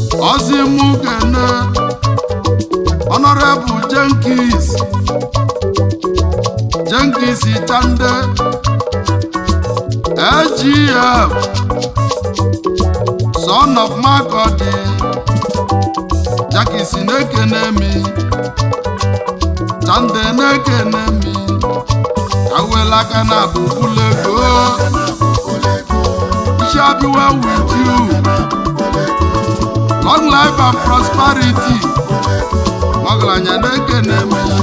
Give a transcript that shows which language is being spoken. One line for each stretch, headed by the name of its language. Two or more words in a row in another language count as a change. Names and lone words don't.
Igbo: Ọ sị mụ kene Honorable Jenkins. Jenkins Tande. L G F. Son of Makurdi. Jenkins na-ekene mi. Tande na-ekene mi. Awela aka na abụ kwụlụ ego.
English: It shall be well with you. Long life and prosperity.
Igbo: Ọgaranya na-ekene mi.